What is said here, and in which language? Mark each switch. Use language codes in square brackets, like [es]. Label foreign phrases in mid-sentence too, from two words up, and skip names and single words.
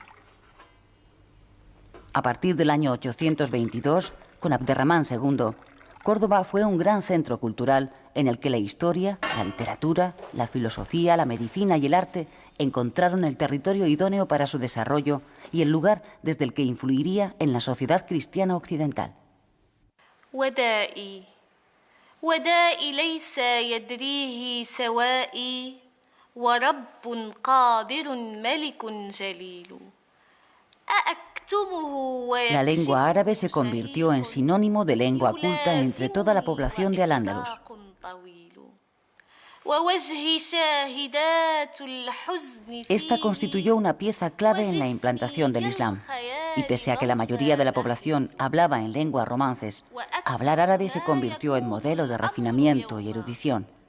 [es] A partir del año 822, con Abderramán II, Córdoba fue un gran centro cultural en el que la historia, la literatura, la filosofía, la medicina y el arte encontraron el territorio idóneo para su desarrollo y el lugar desde el que influiría en la sociedad cristiana occidental. [ar] ودائي ليس يدريه سوائي ورب قادر ملك جليل. [es] La lengua árabe se convirtió en sinónimo de lengua culta entre toda la población de Al-Ándalus. Esta constituyó una pieza clave en la implantación del Islam, y pese a que la mayoría de la población hablaba en lenguas romances, hablar árabe se convirtió en modelo de refinamiento y erudición.